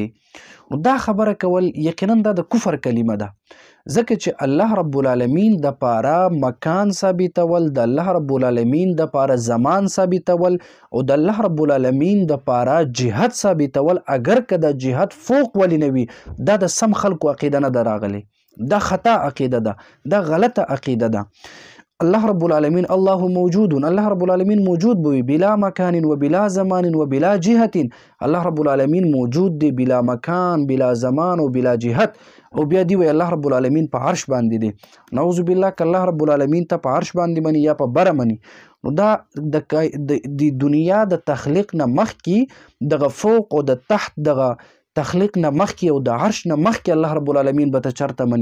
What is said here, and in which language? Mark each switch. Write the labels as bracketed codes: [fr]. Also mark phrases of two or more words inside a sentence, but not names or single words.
[ps] نو دا خبره کول یقینا دا د کفر کلمه ده، ځکه چې [ar] الله رب العالمین [ps] دپاره مکان ثابتول، د [ar] الله رب العالمین [ps] دپاره زمان ثابتول او د [ar] الله رب العالمین [ps] دپاره جهاد ثابتول، اگر که د جهاد فوق ولی نه وي، دا د سم خلکو عقیده نه ده راغلی، دا خطا عقیده ده، دا غلطه عقیده ده. [ar] الله رب العالمین الله موجود، الله رب العالمین موجود بوي بلا مکان و بلا زمان و بلا جهت. الله رب العالمین [ps] موجود دی [ar] بلا مکان، بلا زمان [ps] او [ar] بلا جهت. [ps] او بیا دی وی [ar] الله رب العالمین [ps] په عرش باندې دی. [ar] نعوذ بالله [ps] که [ar] الله رب العالمین [ps] ته په عرش باندې مني یا په بره مني، نو دا د دنیا د تخلیق نه مخکې دغه فوق او د تحت دغه تخلیق نه مخکې او د عرش نه مخکې [ar] الله رب العالمین [ps] به ته چرته مني.